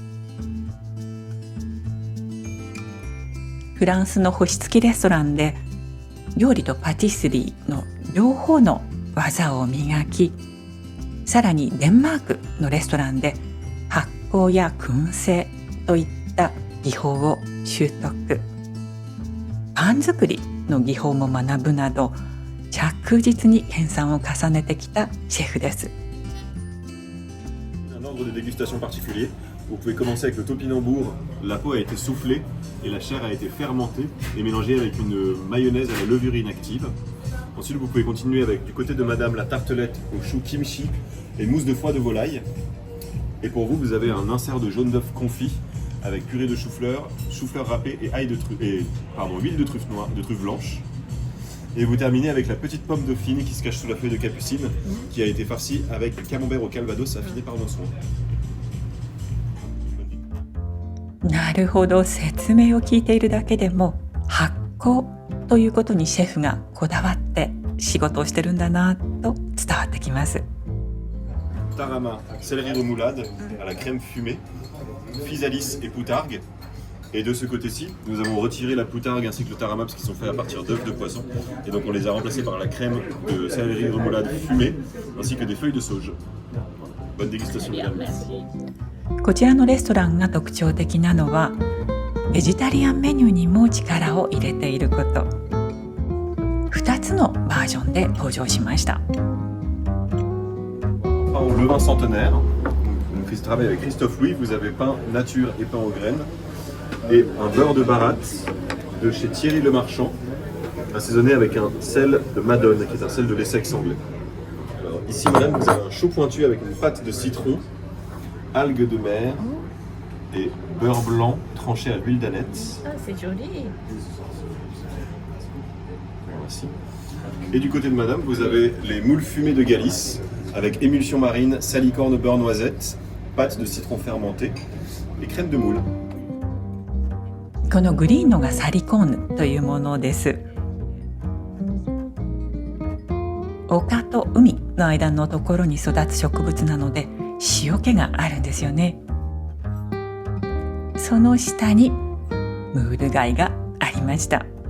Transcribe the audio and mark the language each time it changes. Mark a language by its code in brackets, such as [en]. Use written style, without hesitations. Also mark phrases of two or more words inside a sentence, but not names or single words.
[ja] フランスの星付きレストランで料理とパティスリーの両方の技を磨き、さらにデンマークのレストランで発酵や燻製といった技法を習得、パン作りの技法も学ぶなど着実に研鑽を重ねてきたシェフです。 [fr] Un ordre de dégustation particulier. Vous pouvez commencer avec le topinambour. La peau a été soufflée et la chair a été fermentée et mélangée avec une mayonnaise à la levure inactive. Ensuite, vous pouvez continuer avec du côté de madame la tartelette au chou kimchi et mousse de foie de volaille. Et pour vous, vous avez un insert de jaune d'œuf confit avec purée de chou-fleur, chou-fleur râpé et huile de truffe noire, de truffe blanche. Et vous terminez avec la petite pomme dauphine qui se cache sous la feuille de capucine, qui a été farcie avec camembert au calvados affiné par nos soins. [ja] なるほど、説明を聞いているだけでも発酵ということにシェフがこだわって仕事をしてるんだなと伝わってきます。 [fr] Tarama, céleri remoulade à la crème fumée, physalis et poutargue. Et de ce côté-ci, nous avons retiré la poutargue ainsi que le tarama parce qu'ils sont faits à partir d'œufs de poisson. Et donc on les a remplacés par la crème de céleri remoulade fumée ainsi que des feuilles de sauge. Bonne dégustation, mesdames. [ja] こちらのレストランが特徴的なのはベジタリアンメニューにも力を入れていること。2つのバージョンで登場しました。 [fr] Pain au levain centenaire. Donc, on travaille avec Christophe Louis. Vous avez pain nature et pain aux graines. Et un beurre de baratte de chez Thierry Le Marchand, assaisonné avec un sel de Madone, qui est un sel de l'Essex anglais. Alors, ici, madame, vous avez un chaud pointu avec une pâte de citron, algues de mer et beurre blanc tranché à l'huile d'âneth. Ah, c'est joli. Voici. Et du côté de madame, vous avez les moules fumées de Galice, avec émulsion marine, salicorne, beurre noisette, pâte de citron fermenté et crème de moule. [ja] このグリーンのがサリコーヌというものです。丘と海の間のところに育つ植物なので塩気があるんですよね。その下にムール貝がありました。